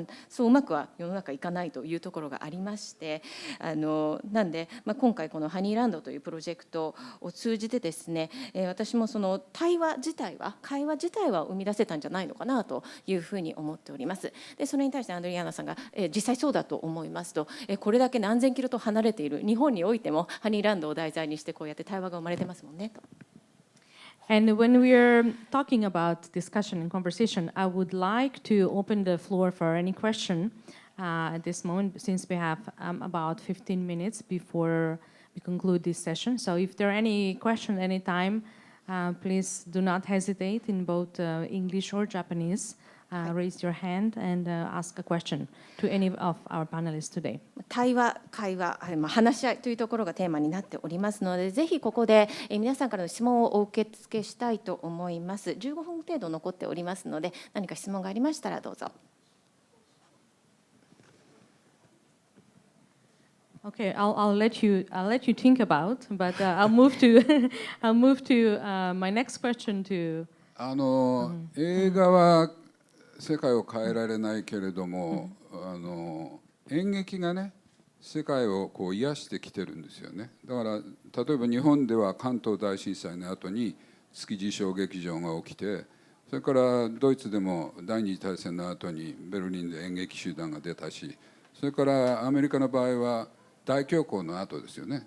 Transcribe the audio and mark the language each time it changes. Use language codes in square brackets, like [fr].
[ja] そううまくは世の中いかないというところがありまして、なんで、今回このハニーランドというプロジェクトを通じてですね、私もその会話自体は生み出せたんじゃないのかなというふうに思っております。でそれに対してアンドリアーナさんが、実際そうだと思いますと、これだけ何千キロと離れている日本においてもハニーランドを題材にしてこうやって対話が生まれてますもんねと。 [en] And when we are talking about discussion and conversation, I would like to open the floor for any question at this moment, since we have about 15 minutes before we conclude this session. So if there are any questions anytime, please do not hesitate in both English or Japanese. Raise your hand and ask a question to any of our panelists today. [ja] 対話、話し合いというところがテーマになっておりますので、ぜひここで皆さんからの質問をお受け付けしたいと思います。 15分程度残っておりますので、何か質問がありましたらどうぞ。 [en] Okay, I'll let you think about, but I'll move to my next question to. [ja] 映画は世界を変えられないけれども、演劇がね世界をこう癒してきてるんですよね。だから例えば日本では関東大震災の後に築地小劇場が起きて、それからドイツでも第二次大戦の後にベルリンで演劇集団が出たし、それからアメリカの場合は大恐慌の後ですよね。